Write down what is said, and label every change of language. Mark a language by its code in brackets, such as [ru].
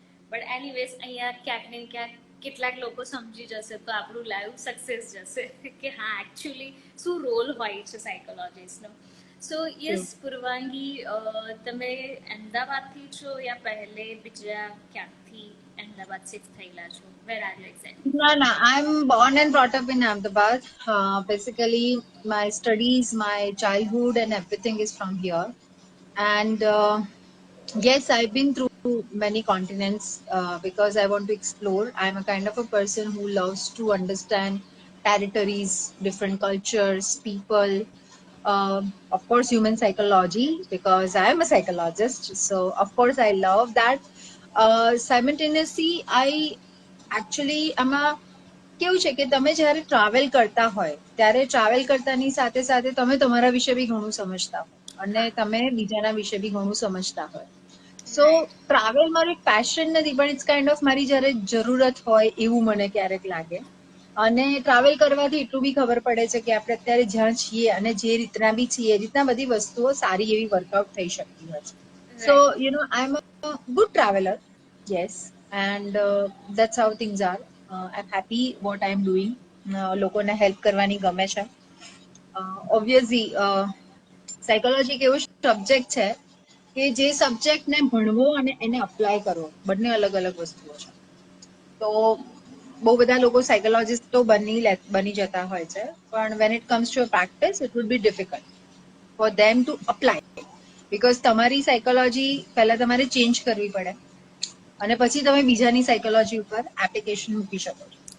[en] but anyways [gu] અહીંયા ક્યાંક ને ક્યાંક કેટલાક લોકો સમજી જશે તો આપણું લાઈવ સક્સેસ જશે કે હા એકચ્યુઅલી શું રોલ હોય છે સાયકોલોજીસ્ટનો. [en] So yes True. [gu] પૂર્વાંગી, તમે અમદાવાદથી છો યા પહેલે બીજા ક્યાંકથી અમદાવાદ શિફ્ટ થયેલા છો? [en] Where are you exactly No, from? no, I'm born and brought up in Ahmedabad. Basically, my studies, my childhood, and everything is from here. And yes, I've been through many continents because I want to explore. I'm a kind of a person who loves to understand territories, different cultures, people. Of course, human psychology because I am a psychologist. So, of course, I love that. Simultaneously, I actually [gu] આમાં કેવું છે કે તમે જ્યારે travel કરતા હોય ત્યારે travel કરતાની સાથે સાથે તમે તમારા વિશે બી ઘણું સમજતા હોય અને હા, તમે બીજાના વિશે બી ઘણું સમજતા હોય. સો [en] Right. [gu] ટ્રાવેલ મારું એક પેશન નથી પણ [en] it's kind of [gu] મારી જ્યારે જરૂરત હોય એવું મને ક્યારેક લાગે. અને ટ્રાવેલ કરવાથી એટલું બી ખબર પડે છે કે આપણે અત્યારે જ્યાં છીએ અને જે રીતના બી છીએ એ રીતના બધી વસ્તુઓ સારી એવી વર્કઆઉટ થઈ શકતી હોય છે. [en] So right. I am a good traveller. Yes, and that's how things are. I'm happy what I'm doing. [gu] લોકોને હેલ્પ કરવાની ગમે છે. ઓબ્વિયસલી સાયકોલોજી એક એવો સબ્જેક્ટ છે કે જે સબ્જેક્ટને ભણવો અને એને અપ્લાય કરવો બંને અલગ અલગ વસ્તુઓ છે. તો બહુ બધા લોકો સાયકોલોજીસ્ટ તો બની જતા હોય છે પણ [en] when it comes to practice it would be difficult for them to apply because [gu] તમારી સાયકોલોજી પહેલા તમારે ચેન્જ કરવી પડે અને પછી તમે બીજાની સાયકોલોજી ઉપર એપ્લિકેશન મૂકી શકો છો.